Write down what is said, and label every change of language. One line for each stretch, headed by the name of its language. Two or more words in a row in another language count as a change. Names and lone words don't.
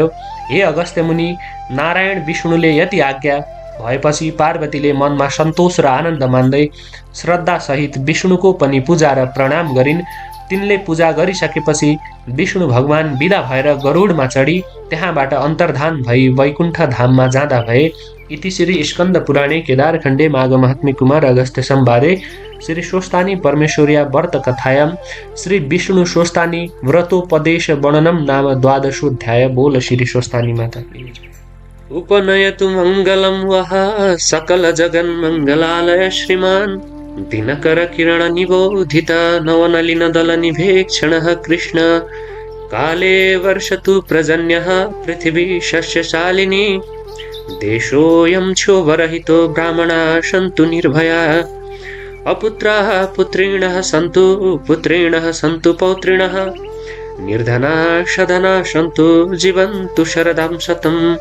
Nepali: हे अगस्त्य मुनि नारायण विष्णुले यति आज्ञा भएपछि पार्वतीले मनमा सन्तोष र आनन्द मान्दै श्रद्धासहित विष्णुको पनि पूजा र प्रणाम गरिन्। तिनले पूजा गरिसकेपछि विष्णु भगवान विदा भएर गरुडमा चढी त्यहाँबाट अन्तर्धान भई वैकुण्ठ धाममा जाँदा भए।
Sanskrit: इति श्री स्कन्द पुराणे केदारखण्डे माघ महात्म्य कुमार अगस्त्य संवादे श्री स्वस्थानी परमेश्वर्या व्रत कथायां श्री विष्णु स्वस्थानी व्रतोपदेश वर्णनम नाम 12ोऽध्याय।
Hindi: बोल श्री स्वस्थानी माता की।
Sanskrit: उपनयतु मंगलम वह सकल जगन मंगलालय श्रीमान दिनकर किरण निबोधित नवनलिन दल निभेक्षण कृष्ण काले वर्षतु पर्जन्यः पृथिवी शस्यशालिनी देशोऽयं क्षोभरहितो ब्राह्मणा सन्तु निर्भया अपुत्राः पुत्रिणः सन्तु पुत्रिणः सन्तु पौत्रिणः निर्धना सधना सन्तु जीवन्तु शरदां शतम्